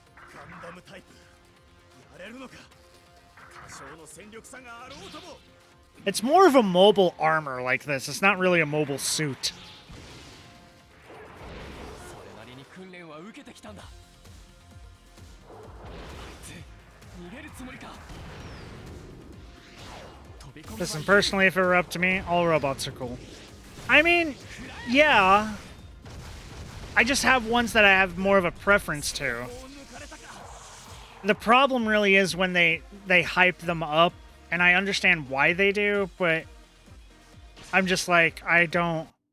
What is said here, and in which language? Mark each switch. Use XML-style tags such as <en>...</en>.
<ja>Gundam type やれるのか。多少の戦力差があろうとも。</ja> <en>It's more of a mobile armor like this. It's not really a mobile suit.</en> <ja>それなりに訓練は受けてきたんだ。あいつ逃げるつもりか。</ja> <en>Listen, personally, if it were up to me, all robots are cool. I mean, yeah. I just have ones that I have more of a preference to. The problem really is when they hype them up, and I understand why they do, but I'm just like, I don't...</en>